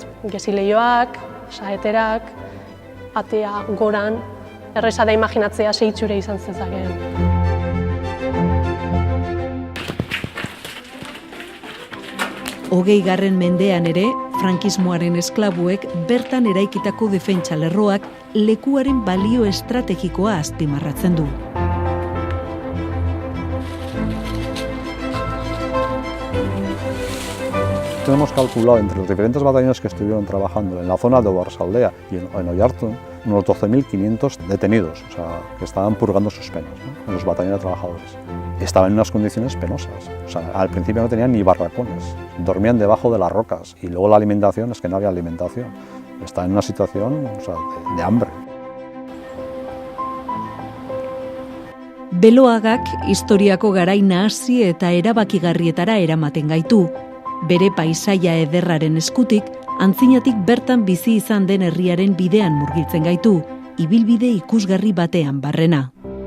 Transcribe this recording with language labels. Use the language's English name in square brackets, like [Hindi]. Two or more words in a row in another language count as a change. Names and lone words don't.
[Basque] Gezileioak, saeterak, atea goran, erreza da imaginatzea seitxure izan zezakeen. Hogeigarren mendean ere, frankismoaren esklabuek bertan eraikitako defentsa lerroak lekuaren balio estrategikoa azpimarratzen du. [Spanish] Tenemos calculado entre los diferentes batallones que estuvieron trabajando en la zona de Oarzaldea y en Oiartzun unos 12.500 detenidos, o sea, que estaban purgando sus penas, ¿no? En los batallones de trabajadores. Estaban en unas condiciones penosas, o sea, al principio no tenían ni barracones, dormían debajo de las rocas y luego la alimentación es que no había alimentación. Estaban en una situación, de hambre. [Basque] Beloagak historiako garai nahasi eta erabakigarrietara eramaten gaitu. Bere paisaia ederraren eskutik, antzinatik bertan bizi izan den herriaren bidean murgiltzen gaitu, ibilbide ikusgarri batean barrena.